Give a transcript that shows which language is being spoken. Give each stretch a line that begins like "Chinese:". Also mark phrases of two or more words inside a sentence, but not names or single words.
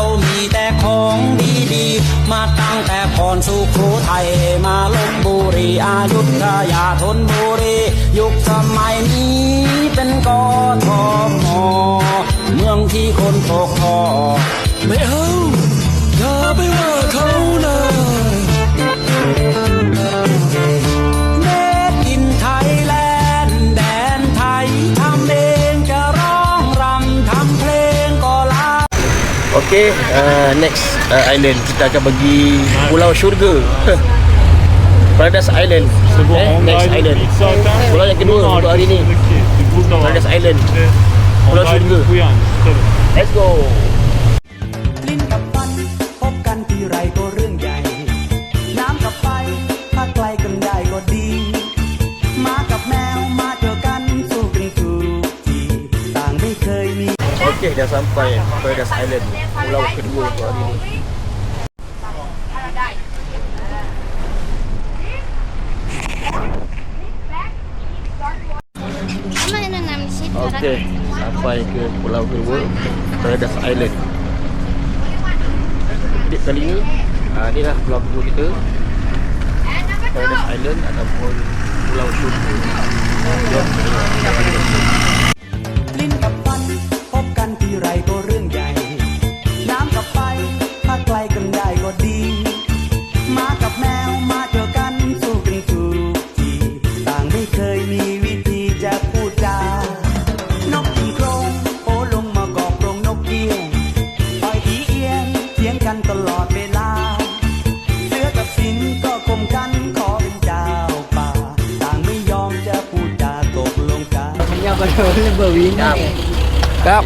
Thai: มีแต่ของดีๆมาตั้งแต่ก่อนสุโขทัยมาลพบุรีอยุธยาธนบุรียุคสมัยนี้เป็นกทมเมืองที่คนตกคอไม่เอาอย่าไปว่าเขานะ
English: Made in Thailand
Thai: แดนไทยทำเองจะร้องรำทำเพลงก็ล้า
Malay: Okay,
English: next island
Malay: kita akan pergi Pulau Syurga.
English: Paradise Island. Next island.
Malay: Pulau yang kedua untuk hari ni. Paradise Island. Pulau Syurga.
English: Let's go.
Thai: ลิ้นกับฟันพบกันทีไรก็เรื่องใหญ่น้ำกับไฟถ้าไกลกันได้ก็ดีหมากับแมวมาเจอกันสู้กันทุกทีต่างไม่เคยมี
Malay: Okay, dah sampai Paradise Island. Pulau kedua untuk hari ni. Paradise. Ama ano namin si Okey, sampai ke pulau kedua, Paradise Island. Trip kali ni, inilah pulau kedua kita, Paradise Island ataupun Pulau Syukur. Jom kita
Thai: ลิ้นกับฟันพบกันทีไรก็เรื่องใหญ่ น้ำกับไฟถ้าไกลกันได้ก็ดี หมา กับแมวมาเจอกันสู้กันทุกทีต่างไม่เคยมีวิธีจะพูดจานกกินโครงโอลงมากอกโรงนกเอี้ยงต่อยอีเอียงเถียงกันตลอดเวลา เสือกับสิงก็ข่มกันขอเป็นเจ้าป่า ต่างไม่ยอมจะพูดจาตกลงกัน Kap.